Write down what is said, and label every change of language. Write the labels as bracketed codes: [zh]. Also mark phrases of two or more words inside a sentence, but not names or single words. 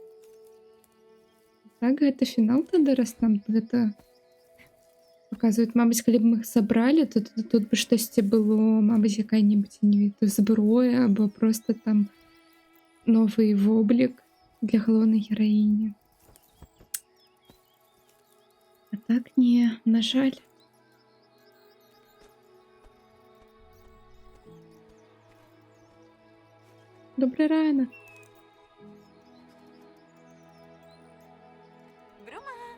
[be] Так, гэта фінал тады, раз нам гэта паказваюць. Мабыць, калі б мы іх сабралі, то тут бы штосьці было, мабыць, якая-небудзь, не ведаю, зброя або проста там новы воблік для галоўнай гераіні. А так не, на жаль. [uk] Добрий ранок. Брума?